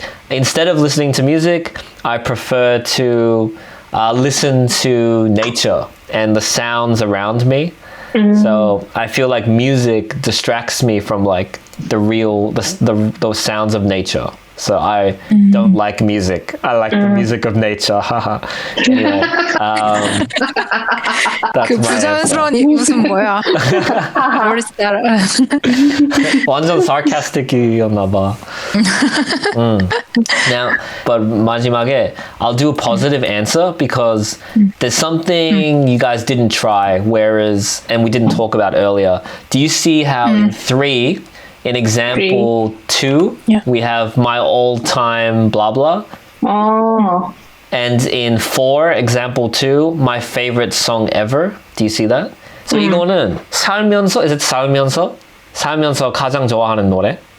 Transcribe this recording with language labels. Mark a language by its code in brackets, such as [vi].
[en] Instead of listening to music, I prefer to listen to nature and the sounds around me. So I feel like music distracts me from like those sounds of nature. So I don't like music. I like the music of nature. Anyway, that's [ko] 그 [en] my [ko] 부자연스러운 이 웃음 뭐야? 완전 sarcastic이었나 봐. [en] Now, but 마지막에 I'll do a positive answer because there's something you guys didn't try, whereas, and we didn't talk about earlier. Do you see how in 3, in example 2, we have my all-time blah blah? Oh. And in 4, example 2, my favorite song ever. Do you see that? [ko] So 이거는 살면서, [en] is it [ko] 살면서? 살면서 가장 좋아하는 노래?